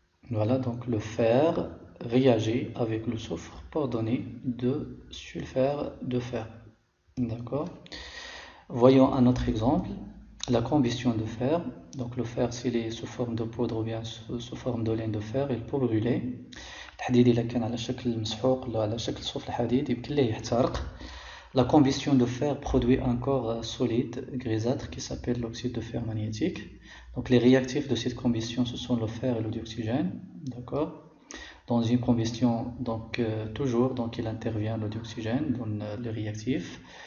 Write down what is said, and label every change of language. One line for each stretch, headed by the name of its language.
French: Voilà, donc le fer réagit avec le soufre pour donner de sulfure de fer. D'accord? Voyons un autre exemple. La combustion de fer. Donc le fer s'il est sous forme de poudre ou bien sous forme de laine de fer, il peut brûler.
Arabic: الحديد إذا كان على شكل مسحوق ولا على شكل صوف الحديد يمكن له يحترق.
French: La combustion de fer produit un corps solide grisâtre qui s'appelle l'oxyde de fer magnétique. Donc les réactifs de cette combustion ce sont le fer et le dioxygène. D'accord? Dans une combustion donc toujours donc il intervient le dioxygène dans les réactifs.